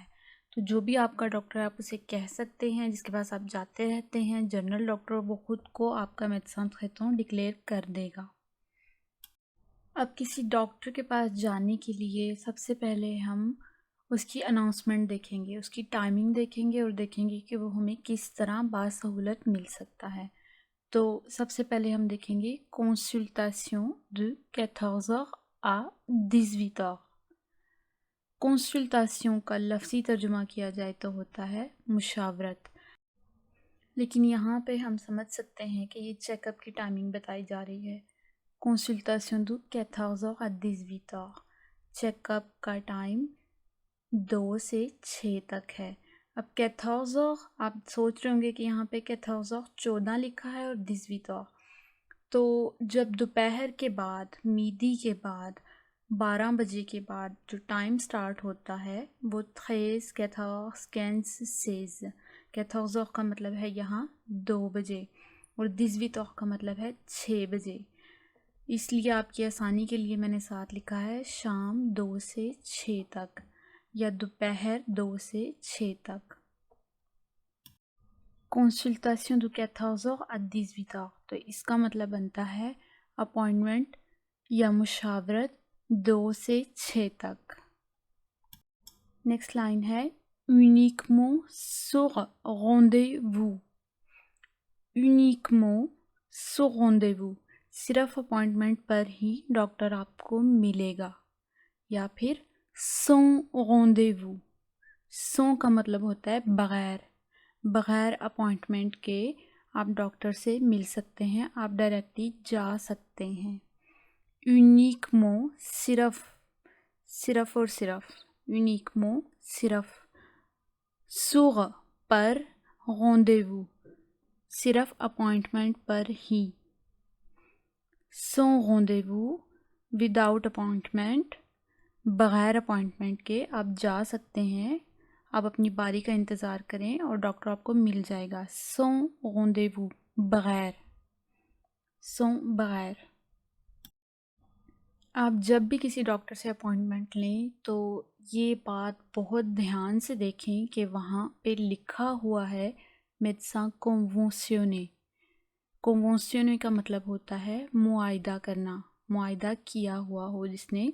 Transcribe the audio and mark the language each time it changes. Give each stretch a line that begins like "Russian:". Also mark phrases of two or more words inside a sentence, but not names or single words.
Urdu: تو جو بھی آپ کا ڈاکٹر ہے آپ اسے کہہ سکتے ہیں، جس کے پاس آپ جاتے رہتے ہیں جنرل ڈاکٹر، وہ خود کو آپ کا
French: médecin traitant
Urdu: ڈکلیئر کر دے گا۔ اب کسی ڈاکٹر کے پاس جانے کے لیے سب سے پہلے ہم اس کی اناؤنسمنٹ دیکھیں گے، اس کی ٹائمنگ دیکھیں گے اور دیکھیں گے کہ وہ ہمیں کس طرح باسہولت مل سکتا ہے۔ تو سب سے پہلے ہم دیکھیں گے
French: consultation de 14h à 18h۔
Urdu: کنسلٹاسیون کا لفظی ترجمہ کیا جائے تو ہوتا ہے مشاورت، لیکن یہاں پہ ہم سمجھ سکتے ہیں کہ یہ چیک اپ کی ٹائمنگ بتائی جا رہی ہے۔
French: consultation de 14h à 18h،
Urdu: چیک اپ کا ٹائم 2 سے 6 تک ہے۔ اب 14h آپ سوچ رہے ہوں گے کہ یہاں پہ 14h 14 لکھا ہے اور 18h، تو جب دوپہر کے بعد، میڈی کے بعد، 12 بجے کے بعد جو ٹائم سٹارٹ ہوتا ہے وہ 13 14 15 16، 14h کا مطلب ہے یہاں 2 بجے اور 18h کا مطلب ہے 6 بجے۔ اس لیے آپ کی آسانی کے لیے میں نے ساتھ لکھا ہے شام 2 سے 6 تک یا دوپہر 2 سے 6 تک۔
French: consultation de 14h à 18h،
Urdu: تو اس کا مطلب بنتا ہے اپوائنٹمنٹ یا مشاورت 2 سے 6 تک۔ نیکسٹ لائن ہے
French: uniquement sur rendez-vous، uniquement sur rendez-vous،
Urdu: صرف اپوائنٹمنٹ پر ہی ڈاکٹر آپ کو ملے گا، یا پھر
French: sans rendez-vous۔
Urdu: sans کا مطلب ہوتا ہے بغیر، بغیر اپوائنٹمنٹ کے آپ ڈاکٹر سے مل سکتے ہیں، آپ ڈائریکٹلی جا سکتے ہیں۔ uniquement صرف، صرف اور صرف، uniquement صرف، sur پر، rendez-vous صرف اپوائنٹمنٹ پر ہی،
French: sans rendez-vous
English: without appointment,
Urdu: بغیر اپوائنٹمنٹ کے آپ جا سکتے ہیں۔ آپ اپنی باری کا انتظار کریں اور ڈاکٹر آپ کو مل جائے گا۔
French: sans rendez-vous بغیر، sans بغیر۔
Urdu: آپ جب بھی کسی ڈاکٹر سے اپوائنٹمنٹ لیں تو یہ بات بہت دھیان سے دیکھیں کہ وہاں پہ لکھا ہوا ہے
French: médecin conventionné.
Urdu: کنونسیونے کا مطلب ہوتا ہے معاہدہ کرنا، معاہدہ کیا ہوا ہو جس نے۔